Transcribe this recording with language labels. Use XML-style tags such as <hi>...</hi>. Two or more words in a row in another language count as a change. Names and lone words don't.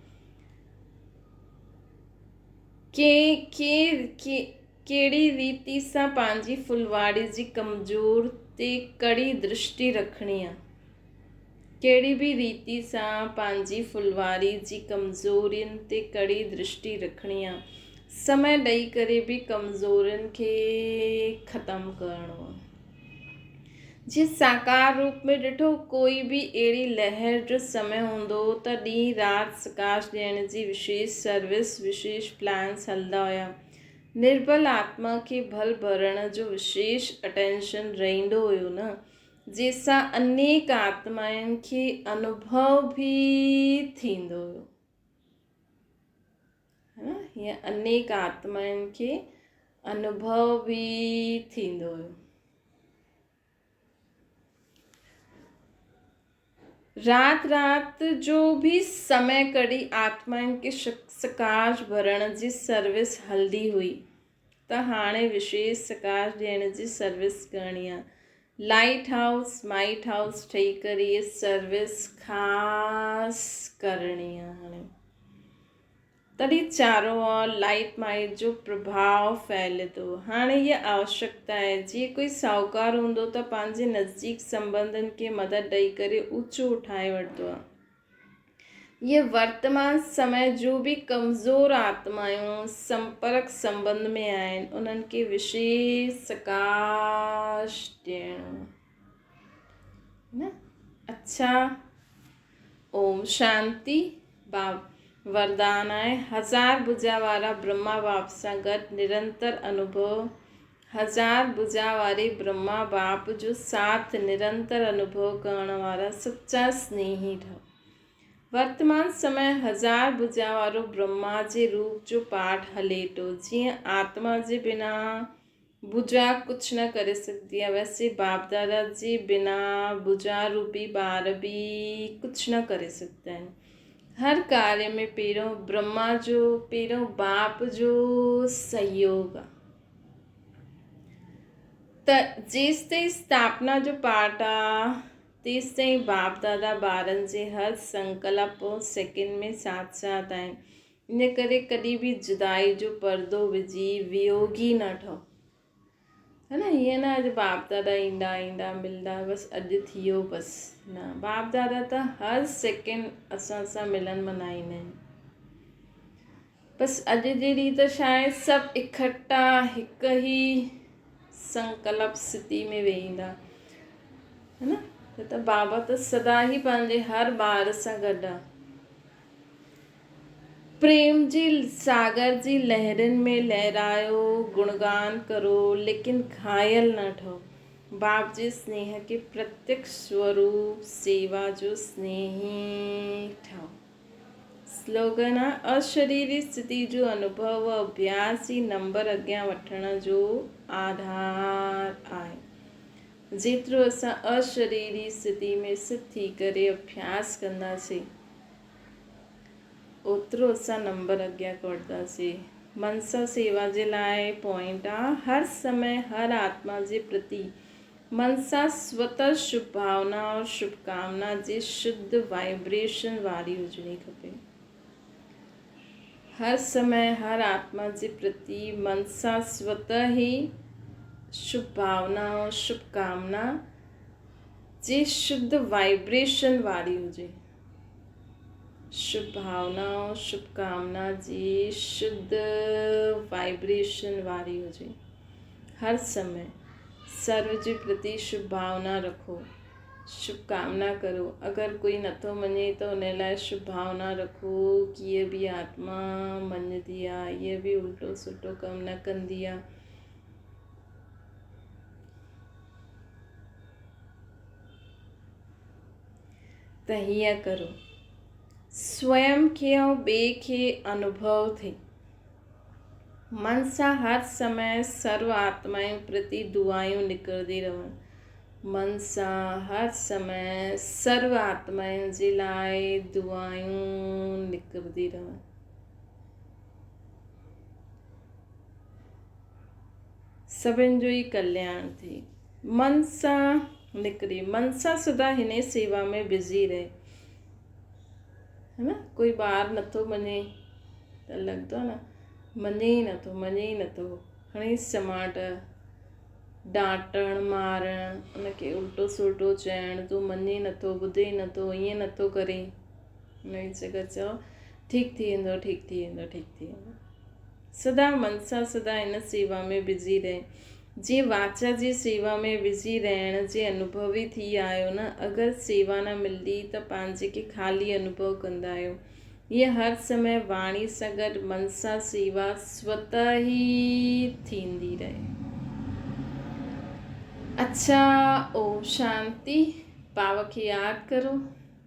<sd>कहिड़ी रीति सां पंहिंजी फुलवाड़ी जी कमज़ोर ते कड़ी दृष्टि रखणी आहे, कहिड़ी बि रीति सां पंहिंजी फुलवारी जी कमज़ोरियुनि ते कड़ी दृष्टि रखणी आहे। समय ॾेई करे बि कमज़ोरियुनि खे ख़तमु करिणो आहे। जीअं साकार रूप में ॾिठो कोई बि अहिड़ी लहर जो समय हूंदो त ॾींहुं राति सकाश ॾियण जी विशेष सर्विस, विशेष प्लान्स हलंदा हुया। निर्बल आत्मा खे बल भरण जो विशेष अटेंशन रहंदो हुयो न, जंहिंसां अनेक आत्माउनि खे अनुभव बि थींदो हुयो, है न। हीअं अनेक आत्माउनि खे अनुभव बि थींदो हुयो। राति जो बि समय कढी आत्माउनि खे सकाश भरण जी सर्विस हलंदी हुई, त हाणे विशेष सकाश ॾियण जी सर्विस करणी आहे।</sd> <en>light house might house</en> <sd>ठही करे इहे सर्विस ख़ासि करणी आहे हाणे, तॾहिं चारों ओर</sd> <en>light might</en> <sd>जो प्रभाव फैले थो। हाणे इहा आवश्यकता आहे, जीअं कोई साहूकार हूंदो त पंहिंजे नज़दीक संबंधनि खे मदद ॾेई करे ऊचो उठाए वठंदो आहे। ये वर्तमान समय जो भी कमज़ोर आत्माऊं संपर्क संबंध में आहिनि उन्हनि खे विशेष सकाश ॾियणो न। अच्छा, ओम शांति। बाप वरदान आहे, 1000 भुजा वारा ब्रह्मा बाप सां गॾु निरंतर अनुभव, 1000 भुजा वारे ब्रह्मा बाप जो साथ निरंतर अनुभव करण वारा सच्चा स्नेही ठहो। वर्तमान समय 1000 भुजा वारो ब्रह्मा जे रूप जो पाठ हले थो। जीअं आत्मा जे बिना भुजा कुझु न करे सघंदी आहे, वैसे बाप दादा जे बिना भुजा रूपी ॿार बि कुझु न करे सघंदा आहिनि। हर कार्य में पहिरों ब्रह्मा जो, पहिरों बाप जो सहयोग आहे। त जेसि ताईं स्थापना जो पाठ आहे तेसि ताईं बाप दादा ॿारनि जे हर संकल्प सेकेंड में साथ साथ आहिनि। इन करे कॾहिं बि जुदाई जो पर्दो विझी वियोगी न ठहो, है न। हीअं न अॼु बाप दादा ईंदा ईंदा मिलंदा बसि अॼु थी वियो बसि, न। बाप दादा त हर सेकेंड असां सां मिलन मल्हाईंदा आहिनि। बसि अॼु जे ॾींहुं त शायदि सभु इकट्ठा हिकु ई संकल्प स्थिति में वेहींदा, है न। त बाबा त सदा ई पंहिंजे हर ॿार सां गॾु आहे। प्रेम जी सागर जी लहरुनि में लहरायो, गुणगान करो, लेकिन घायल न ठहो। बाप जे स्नेह के प्रत्यक्ष स्वरूप सेवा जो स्नेही ठहो। स्लोगन आहे, अशरीरी स्थिति जो अनुभव अभ्यास ई नंबर अॻियां वठण जो आधार आहे। जेतिरो असां अशरीरी स्थिति में सिद्ध थी करे अभ्यास कंदासीं ओतिरो असां नंबर अॻियां वठंदासीं। मनसा सेवा जे लाइ पॉइंट आहे, हर समय हर आत्मा जे प्रति मनसा स्वतः शुभ भावना और शुभकामना जी शुद्ध वाइब्रेशन वारी हुजणी खपे। हर समय हर आत्मा जे प्रति मनसा स्वतः ही शुभ भावना और शुभकामना जी शुद्ध वाइब्रेशन वारी हुजे। शुभ भावना और शुभकामना जी शुद्ध वाइब्रेशन वारी हुजे। हर समय सर्व जे प्रति शुभ भावना रखो, शुभकामना करो। अगर कोई नथो मञे तो उन लाइ शुभ भावना रखो कि</sd> <hi>ये भी</hi> <sd>आत्मा मञदी आहे,</sd> <hi>ये भी</hi> <sd>उल्टो सुठो कम न कंदी आहे। त हीअं करो, स्वयं खे ऐं ॿिए खे अनुभव थिए। मन सां हर समय सर्व आत्माउनि प्रति दुआयूं निकिरंदी रहनि। मन सां हर समय सर्व आत्माउनि जे लाइ दुआयूं निकिरंदी रहनि। सभिनि जो ई कल्याण थिए। मन सां निकिरे, मन सां सदा हिन सेवा में बिज़ी रहे, है न। कोई ॿार नथो मञे त लॻंदो आहे न, मञे ई नथो, खणी समाट डांटण मारण, उनखे उल्टो सुल्टो चइण, तूं मञे नथो, ॿुधे नथो, ईअं नथो करे, उनजी जॻह चओ ठीकु थी वेंदो। सदा मन सां सदा हिन सेवा में बिज़ी रहे। जीअं वाचा जी सेवा में बिज़ी रहण जे अनुभवी थी आहियो न, अगरि सेवा न मिलंदी त पंहिंजे खे ख़ाली अनुभव कंदा आहियो। ईअं हर समय वाणी सां गॾु मन सां सेवा स्वतः ई थींदी रहे। अच्छा, ओम शांति। पाव खे यादि करो।</sd>